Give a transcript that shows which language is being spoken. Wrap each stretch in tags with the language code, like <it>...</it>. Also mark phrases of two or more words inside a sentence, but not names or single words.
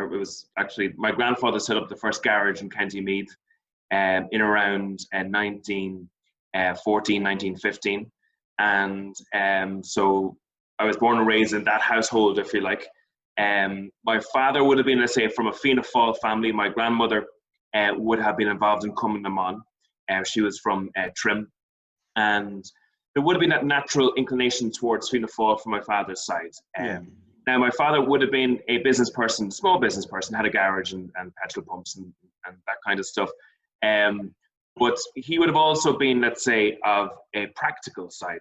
<en>It was actually my grandfather set up the first garage in County Meath in around 1914, 1915. And so I was born and raised in that household, if you like. My father would have been, let's say, from a Fianna Fáil family. My grandmother would have been involved in Cumann na mBan. She was from Trim. And there would have been that natural inclination towards Fianna Fáil from my father's side. Now, my father would have been a business person, small business person, had a garage and petrol pumps and that kind of stuff. But he would have also been, let's say, of a practical side.</en>